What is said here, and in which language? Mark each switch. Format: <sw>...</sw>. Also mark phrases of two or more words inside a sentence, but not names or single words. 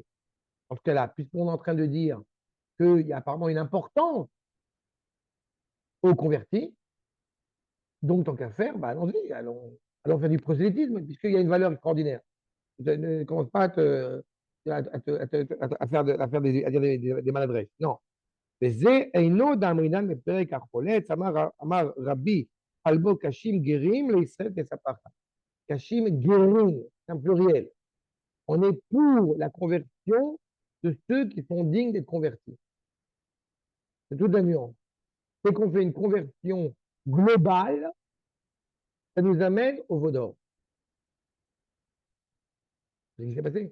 <fr>En ce cas-là, puisqu'on est en train de dire qu'il y a apparemment une importance aux convertis, donc tant qu'à faire, bah, allons-y, allons faire du prosélytisme, puisqu'il y a une valeur extraordinaire. Ne commence pas à dire des maladresses. Non.</fr> <he>וזה אינו דאמרינן בפרק החולץ, אמר רבי אלבו קשים גרים לישראל כספחה. קשים גרים,</he> <fr>c'est un pluriel. On est pour la conversion de ceux qui sont dignes d'être convertis. C'est toute la nuance. C'est qu'on fait une conversion globale, ça nous amène au veau d'or. C'est ce qui s'est passé.</fr>